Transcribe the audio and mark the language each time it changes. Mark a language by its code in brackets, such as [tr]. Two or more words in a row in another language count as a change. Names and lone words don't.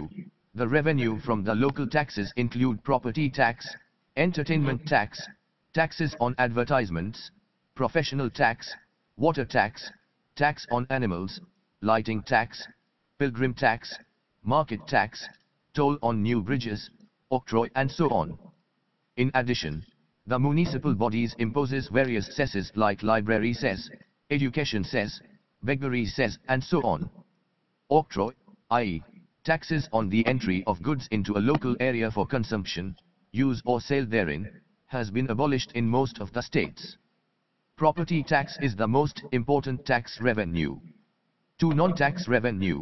[en] The revenue from the local taxes include property tax, entertainment tax, taxes on advertisements, professional tax, water tax, tax on animals, lighting tax, pilgrim tax, market tax, toll on new bridges, octroi and so on. In addition, the municipal bodies imposes various cesses like library cess, education cess, beggary cess and so on. Octroi, i.e., taxes on the entry of goods into a local area for consumption, use or sale therein, has been abolished in most of the states. Property tax is the most important tax revenue. 2. Non-tax revenue.